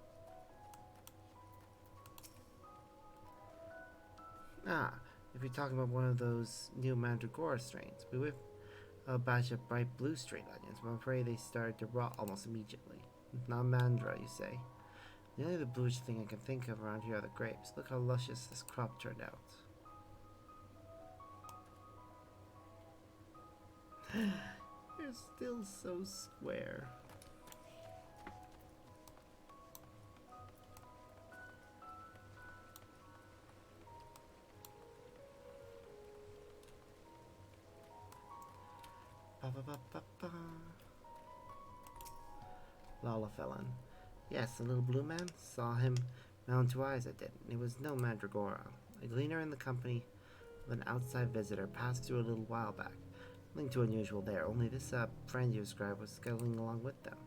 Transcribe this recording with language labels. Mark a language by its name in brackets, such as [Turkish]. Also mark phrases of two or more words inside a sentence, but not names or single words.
[English] Ah, if you're talking about one of those new Mandragora strains, we have a batch of bright blue string onions, but I'm afraid they started to rot almost immediately. Not Mandra, you say? The only bluish thing I can think of around here are the grapes. Look how luscious this crop turned out. are still so square. Ba-ba-ba-ba-ba. Lalafellan. Yes, the little blue man. Saw him mount two eyes, I did. It was no mandragora. A gleaner in the company of an outside visitor passed through a little while back. Nothing too unusual there, only this friend you described was scuttling along with them.